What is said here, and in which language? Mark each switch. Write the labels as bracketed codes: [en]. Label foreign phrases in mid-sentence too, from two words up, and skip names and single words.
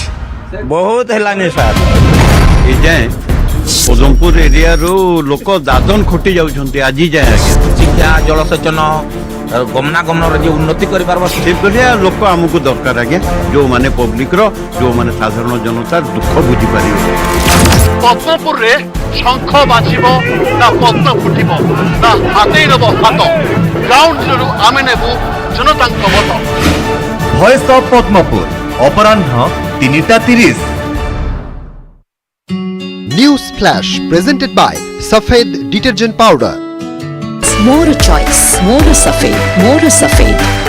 [or] ବହୁତ ହେଲାନି ସାର୍ ଏ ଯାଏଁ ପଦମପୁର ଏରିଆରୁ ଲୋକ ଦାଦନ ଖଟି ଯାଉଛନ୍ତି ଆଜି ଯାଏଁ ଶିକ୍ଷା ଜଳସେଚନ ଗମନାଗମନର ଯେ ଉନ୍ନତି କରିପାରିବ ସେଭଳିଆ ଲୋକ ଆମକୁ ଦରକାର ଆଜ୍ଞା ଯେଉଁମାନେ ପବ୍ଲିକର ଯେଉଁମାନେ ସାଧାରଣ ଜନତାର ଦୁଃଖ ବୁଝିପାରିବେ ପଦ୍ମପୁରରେ ଶଙ୍ଖ ବାଜିବ ନା ପଦ୍ମ ଫୁଟିବ ନା ହାତେଇ ନେବ ହାତ [en] ground zero [or] ଆମେ ନେବୁ ଜନତାଙ୍କ ମତ ଭଏସ୍ ଅଫ୍ ପଦ୍ମପୁର ଅପରାହ୍ନ 3:30 [en] News Flash presented by Safed Detergent Powder. More choice, more Safed, more Safed.